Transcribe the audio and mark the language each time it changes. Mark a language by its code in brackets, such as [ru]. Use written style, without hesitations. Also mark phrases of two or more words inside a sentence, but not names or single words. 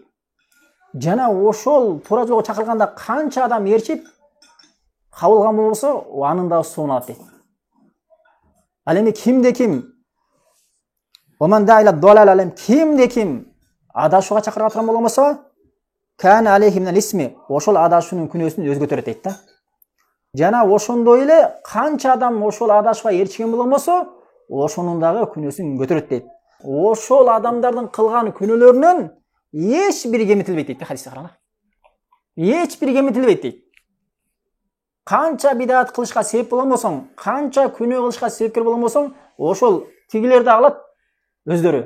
[ky] Жана ошол туура жолго чакырганда канча адам ээрчип кабыл кылган болсо, анын да соогун алат дейт. Ал эми кимде ким кимде ким адашууга чакырга турган болгон болсо, [ar] كان عليه من الإثم, [ky] ошол адашуунун күнөөсүн өзгө көтөрөт дейт да. Жана ошондой эле канча адам ошол адашууга ээрчиген болгон болсо, ошонун дагы күнөөсүн көтөрөт дейт. Ошол адамдардын кылган күнөөлөрүнөн эч бири кемитилбейт дейт хадисте, караңдар. Эч бири кемитилбейт дейт. Канча бидат кылышка себеп болгон болсоң, канча күнөө кылышка себепкер болгон болсоң, ошол тигилер да алат өздөрү.